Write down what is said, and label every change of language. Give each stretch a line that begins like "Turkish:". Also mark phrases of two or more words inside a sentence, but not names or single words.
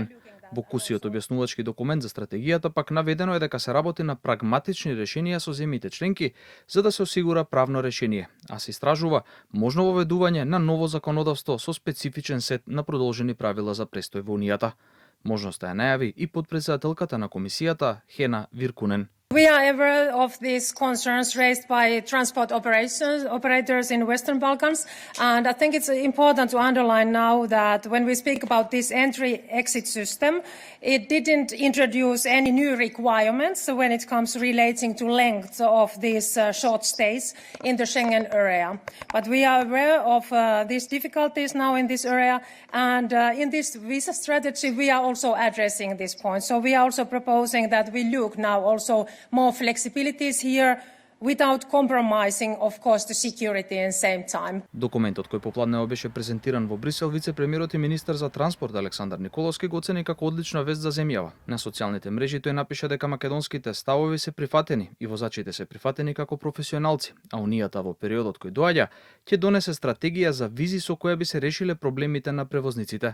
Macedonian: Во кусиот објаснувачки документ за стратегијата пак наведено е дека се работи на прагматични решенија со земјите членки за да се осигура правно решение, а се истражува можно воведување на ново законодавство со специфичен сет на продолжени правила за престој во Унијата. Можноста ја најави и потпредседателката на комисијата Хена Виркунен.
English: We are aware of these concerns raised by transport operators in Western Balkans, and I think it's important to underline now that when we speak about this entry-exit system, it didn't introduce any new requirements when it comes relating to length of these short stays in the Schengen area. But we are aware of these difficulties now in this area, and in this visa strategy we are also addressing this point. So we are also proposing that we look now also more flexibilities here without compromising, of course, the security in the same time.
Macedonian: Документот кој попладнево беше презентиран во Брисел, вице-премиерот и министер за транспорт Александар Николовски го оцени како одлична вест за земјава. На социјалните мрежи тој напиша дека македонските ставови се прифатени и возачите се прифатени како професионалци, а Унијата во периодот кој доаѓа ќе донесе стратегија за визи со која би се решиле проблемите на превозниците.